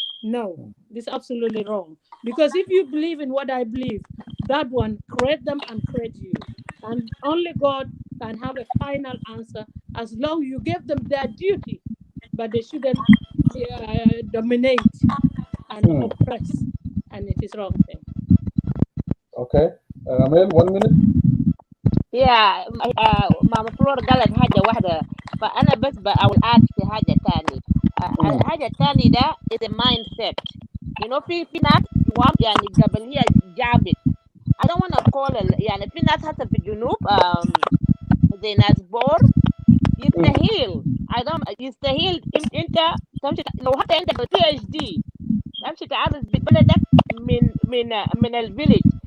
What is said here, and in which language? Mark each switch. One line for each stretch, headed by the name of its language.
English: No, this is absolutely wrong. Because if you believe in what I believe, that one create them and create you. And only God can have a final answer as long as you give them their duty, but they shouldn't dominate and oppress. And it is wrong thing. Okay. Amel, 1 minute.
Arabic: Yeah, Mama Flora قالت حاجة واحدة فأنا بس
English: I will add
Arabic: في حاجة تاني. الحاجة التاني ده
English: is a mindset. You know
Arabic: في ناس يعني قبل هي جابت.
English: I don't want to call
Arabic: يعني في ناس هسه في الجنوب زي ناس بور يستاهل. يستاهل أنت تمشي لو حتى عندك PhD تمشي تعرض ببلدك من الفيليج.